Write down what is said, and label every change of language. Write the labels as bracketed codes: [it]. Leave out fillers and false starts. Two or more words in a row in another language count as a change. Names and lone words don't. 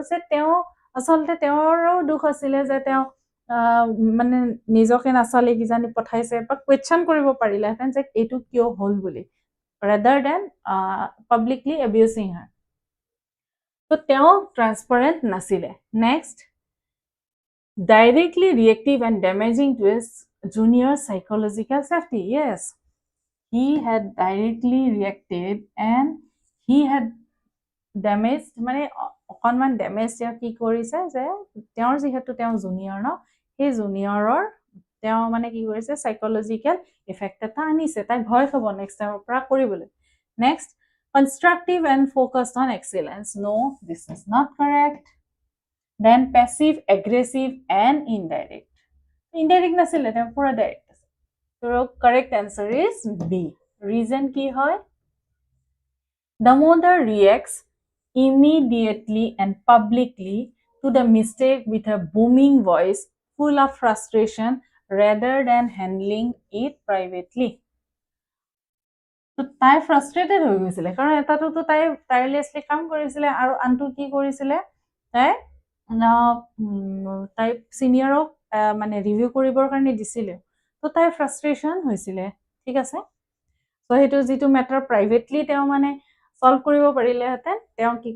[as] যে তেওঁ আচলতে তেওঁৰো দুখ আছিলে যে তেওঁ মানে নিজকে নাচালে কিজানি পঠাইছে, বা কুৱেশ্যন কৰিব পাৰিলেহেঁতেন যে এইটো কিয় হ'ল বুলি, [en] rather than publicly abusing her. [as] তো তেওঁ ট্ৰান্সপাৰেণ্ট নাছিলে। নেক্সট, [en] directly reactive and damaging to his junior psychological safety. Yes, he had directly reacted and he had damaged, [as] মানে অকণমান ডেমেজ তেওঁ কি কৰিছে? যে তেওঁৰ যিহেতু তেওঁ জুনিয়ৰ ন, সেই জুনিয়ৰৰ তেওঁ মানে কি কৰিছে? [en] psychological effect [as] এটা আনিছে। তাই ভয় খাব [en] next time-ৰ [as] পৰা কৰিবলৈ। নেক্সট, [en] constructive and focused on excellence. No, this is not correct. Then passive, aggressive, and indirect. [as] Indirect নাছিলে, তেওঁ পুৰা direct আছে। [en] So correct answer is B. [as] Reason কি হয়? [en] Damodar reacts immediately and publicly to the mistake with a booming voice full of frustration rather than handling it privately. [as] তো তাই ফ্ৰাষ্ট্ৰেটেড হৈ গৈছিলে কাৰণ এটাতো তাই টায়াৰলেছলি কাম কৰিছিলে আৰু আনটো কি কৰিছিলে তাই তাই চিনিয়ৰক মানে ৰিভিউ কৰিবৰ কাৰণে দিছিলে তো তাইৰ ফ্ৰাষ্ট্ৰেশ্যন হৈছিলে ঠিক আছে তো সেইটো যিটো [en] matter privately [as] তেওঁ মানে সলভ কৰিব পাৰিলেহেঁতেন তেওঁ কি